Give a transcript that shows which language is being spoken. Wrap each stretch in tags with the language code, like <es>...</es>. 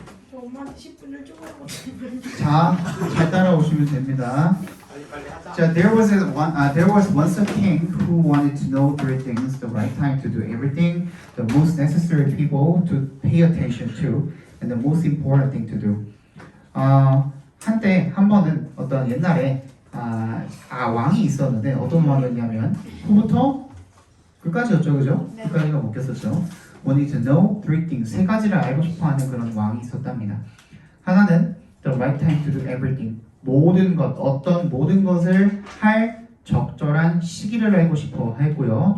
<ko>저 엄마한테 10분을 쪼가고. 자, 잘 따라오시면 됩니다. 빨리 하자.</ko> <en>자, there was once a king who wanted to know three things: the right time to do everything, the most necessary people to pay attention to, and the most important thing to do.</en> <ko>한때 한 번은 어떤 옛날에 왕이 있었는데 어떤 왕이었냐면 후부터 끝까지였죠, 그죠? 네. 끝까지가 묶였었죠.</ko> <en>Wanted to know three things,</en> <ko>세 가지를 알고 싶어하는 그런 왕이 있었답니다. 하나는</ko> <en>the right time to do everything,</en> <ko>어떤 모든 것을 할 적절한 시기를 알고 싶어 했고요.</ko>